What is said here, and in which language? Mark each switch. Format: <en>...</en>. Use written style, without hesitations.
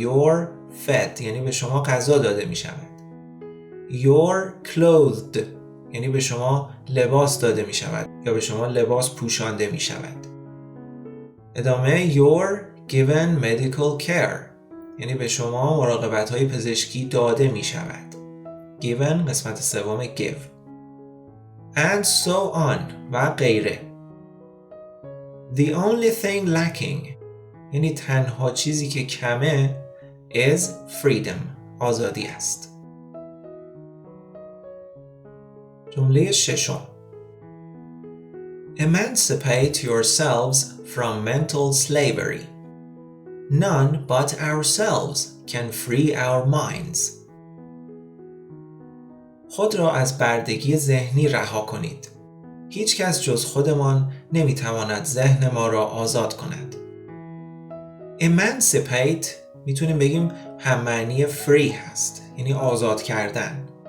<en>you're fed</en> <fa>یعنی به شما غذا داده می شود.</fa> <en>you're clothed</en> <fa>یعنی به شما لباس داده می شود یا به شما لباس پوشانده می شود. ادامه</fa> <en>you're given medical care</en> <fa>یعنی به شما مراقبت های پزشکی داده می شود. given قسمت سوم give.</fa> <en>and so on</en> <fa>و غیره.</fa> <en>The only thing lacking</en> <fa>یعنی تنها چیزی که کمه</fa> <en>is freedom</en> <fa>آزادی است. جمله ششم</fa> <en>Emancipate yourselves from mental slavery. None but ourselves can free our minds.</en> <fa>خود را از بردگی ذهنی رها کنید. هیچ کس جز خودمان نمیتواند ذهن ما را آزاد کند. Emancipate میتونیم بگیم هم معنی free هست یعنی آزاد کردن.</fa>